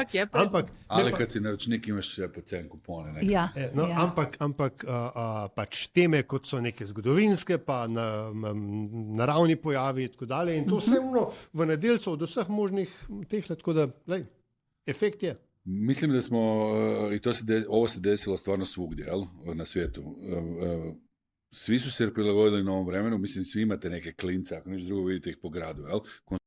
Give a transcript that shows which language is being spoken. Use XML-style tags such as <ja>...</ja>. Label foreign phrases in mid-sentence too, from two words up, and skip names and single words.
<sl>Ali kad si naročnik imaš še pocen kupone. Ne? Ja, Ampak pač teme, kot so neke zgodovinske, pa naravni pojavi in tako dalje. In to vse v Nedeljcu od vseh možnih teh let, tako da, efekt je.</sl> <hr>Mislim da smo, i ovo se desilo stvarno svugdje, na svijetu. Svi su se prilagodili novom vremenu, mislim svi imate neke klince, ako ništa drugo vidite ih po gradu,</hr>